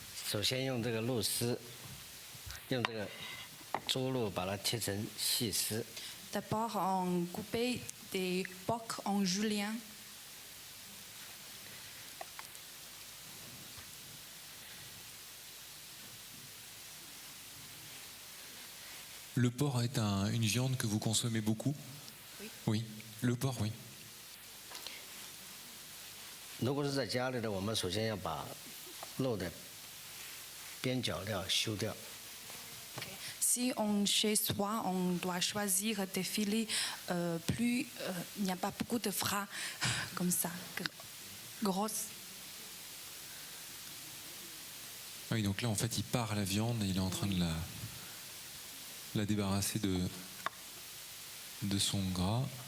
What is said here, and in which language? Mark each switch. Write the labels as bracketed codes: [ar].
[zh] 首先用这个肉丝，用这个猪肉把它切成细丝。 [fr] D'abord, on coupe des porcs en julienne. Le porc est une viande que vous consommez beaucoup? Oui. Oui. Le porc, oui. [zh] 如果是在家里的，我们首先要把肉的 边角料修掉。 [fr] Si on chez soi, on doit choisir des filets il n'y a pas beaucoup de gras comme ça, grosses. Oui, donc là en fait il part la viande et il est en train de la débarrasser de son gras.